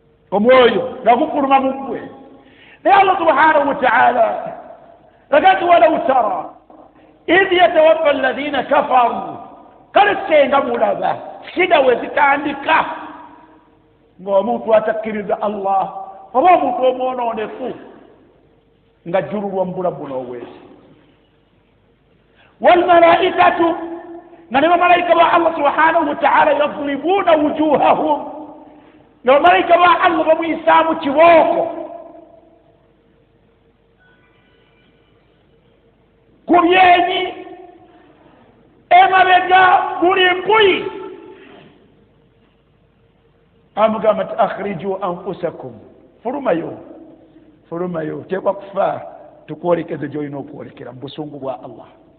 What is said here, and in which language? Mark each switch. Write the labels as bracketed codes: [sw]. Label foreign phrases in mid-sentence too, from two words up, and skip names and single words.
[lg] Omwoyo nga gukuluma mu ggwe. [ar] Naye الله سبحانه وتعالى [lg] laga nti, [ar] "ولو ترى إذ يتوفى الذين كفروا." [lg] Kale senga mulaba, shida we zitandika, ng'omuntu atakkiriza Allah, oba omuntu omwonoonefu, nga jjululwa mu bulamu buno obwezi. [ar] "والملائكة," [lg] nga ne bamalayika ba [ar] الله سبحانه وتعالى يضربون وجوههم," [lg] nga bamalayika ba Allah bamuyisaamu kibooko. Ku byenyi, emabega buli mpuyi. Amugamba nti, [ar] "أخرجوا أنفسكم," [lg] fulumayo, fulumayo, teekwa kufa, tukwolekeze gy'olina okwolekera mu busungu bwa Allah.